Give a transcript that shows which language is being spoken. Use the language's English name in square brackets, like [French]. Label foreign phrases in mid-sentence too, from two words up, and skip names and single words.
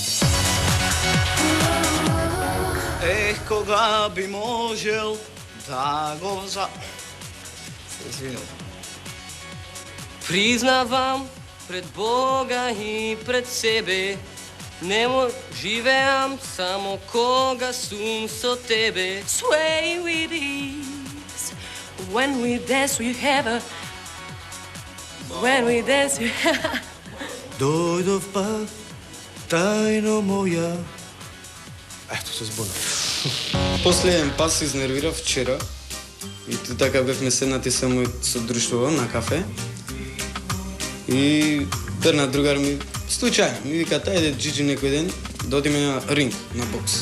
[Macedonian] Кога би можел да го за... Извинувам. Признавам пред Бога и пред себе, немо живеам само кога сум со тебе. [English] Sway with ease. When we dance we have a... When we dance we have a... [Macedonian] Дојдов пак, тајно моја. Ето се збуна. Последен пас се изнервирав вчера и така бевме седнати само со друштво на кафе. И перна другар ми случајно ми вика тајде Джиджи некој ден да одиме на ринг, на бокс.